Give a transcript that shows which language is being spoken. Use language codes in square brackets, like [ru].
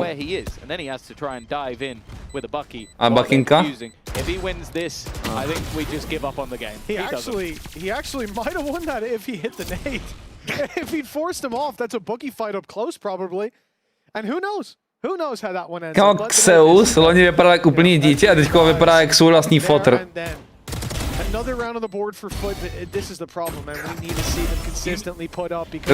[en] Where he is, and then he has to try and dive in with a bucky. [cs] A Buckinka? [en] If he wins this, I think we just give up on the game. He actually might have won that if he hit the nade. If he'd forced him off, that's a bookie fight up close probably. And who knows? Who knows how that one ends? [cs] Kámo, Zeus loni vypadal jako úplný dítě a teďko vypadá jak svůj vlastní fotr. [en] Another round on the board for FUT, but this is the problem, man. We need to see them consistently put up because